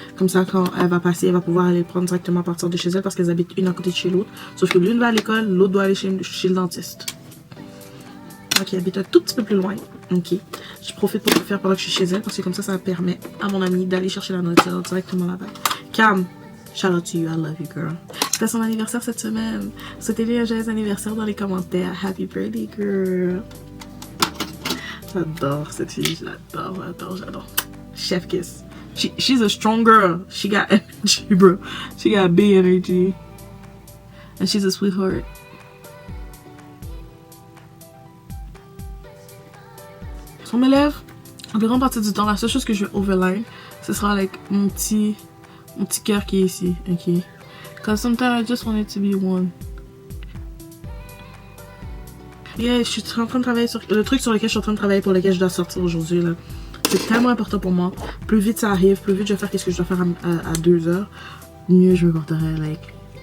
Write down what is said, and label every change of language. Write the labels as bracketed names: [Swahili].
[French] Comme ça, quand elle va passer, elle va pouvoir aller le prendre directement à partir de chez elle parce qu'elles habitent une à côté de chez l'autre. Sauf que l'une va à l'école, l'autre doit aller chez le dentiste. Donc, elle habite un tout petit peu plus loin. Ok. Je profite pour le faire pendant que je suis chez elle parce que comme ça permet à mon amie d'aller chercher la nourriture directement là-bas. [English] Cam, shout out to you, I love you, girl. [French] C'était son anniversaire cette semaine. Souhaitez-lui un joyeux anniversaire dans les commentaires. [English] Happy birthday, girl. [French] J'adore cette fille, j'adore. [English] Chef kiss. She's a strong girl. She got energy, bro. She got big energy. And she's a sweetheart. [French] Sur mes lèvres, en grande partie du temps, la seule chose que je vais overline, ce sera like mon petit cœur qui est ici, ok? [English] Cause sometimes I just want it to be one. [French] Yeah, je suis en train de travailler sur le truc sur lequel je suis en train de travailler pour lequel je dois sortir aujourd'hui là. C'est tellement important pour moi. Plus vite ça arrive, plus vite je vais faire qu'est-ce que je dois faire à 2 heures, mieux je me porterai. Like.